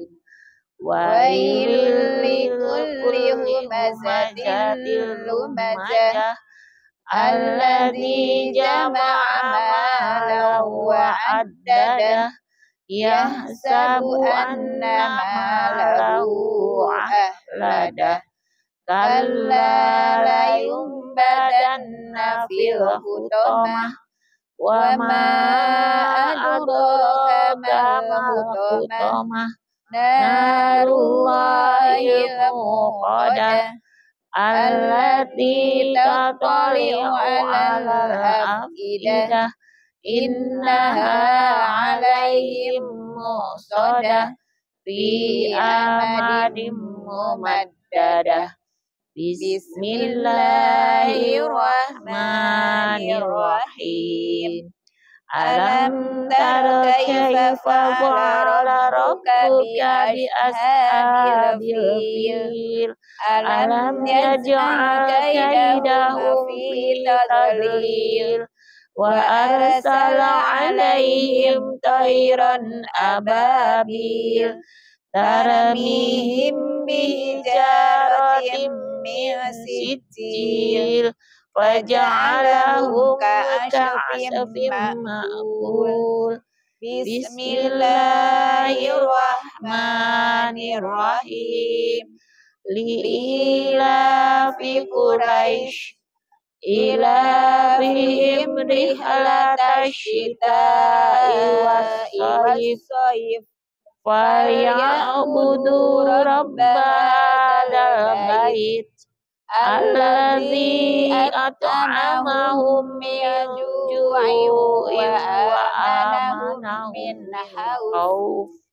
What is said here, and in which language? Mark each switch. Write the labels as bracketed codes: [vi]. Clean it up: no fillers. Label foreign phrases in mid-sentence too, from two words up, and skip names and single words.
[ar] ويل لكل همزة لمزة الذي جمع مالا وعدده يحسب أن ماله أخلده. كلا لينبذن في الحطمة وما أدراك ما الحطمة نار الله الموقدة التي تطلع على الأفئدة إنها عليهم مؤصدة في عمد ممددة. Bismillahirrahmanirrahim. ألم تر كيف فعل ربك بأصحاب الفيل. ألم يجعل كيدهم في تضليل. وأرسل عليهم طيرا أبابيل. ترميهم بحجارة من سجيل فجعلهم كعصف مأكول. Bismillahirrahmanirrahim. لإيلاف قريش إيلافهم رحلة الشتاء والصيف فليعبدوا رب هذا البيت الذي أطعمهم من جوع وآمنهم من خوف.